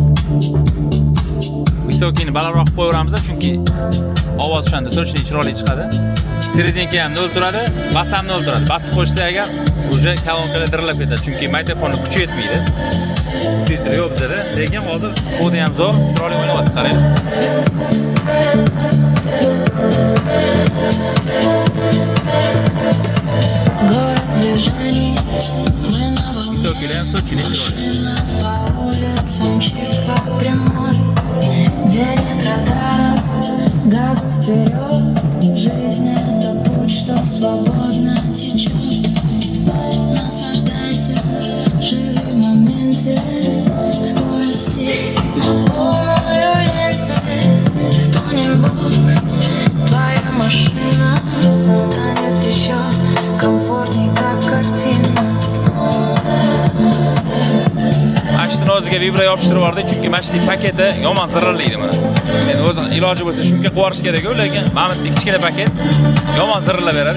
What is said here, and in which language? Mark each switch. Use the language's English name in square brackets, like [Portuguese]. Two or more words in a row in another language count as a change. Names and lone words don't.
[Uzbek] Visokini balandroq qo'yaveramiz, chunki ovoz o'shanda so'rishli chiroyli chiqadi. Seredinki ham 0 turadi, bas ham 0 turadi. Basib qo'ysa agar uje kolonkalar dirilib ketadi, chunki mikrofonni kuchi yetmaydi. Filtr yo'q bizda, lekin hozir kodi ham zo'r, chiroyli o'ynayapti, qarang. [Russian] Город движений, мы на волне. По улицам чик по прямой, где нет радаров, газ вперед. Жизнь — это путь, что свободно течет. Наслаждайся, живи в моменте. Скорости на полную ленте. Стонет бокс, твоя машина станет еще комфортней, как картина. [Uzbek] Mashinani o'ziga vibra yopishtirib yubordik, chunki mashinaning paketi yomon zirrillaydi mana. Endi o'zi iloji bo'lsa shunga quvarish kerak-ku, lekin mana bu kichkina paket yomon zirillab beradi.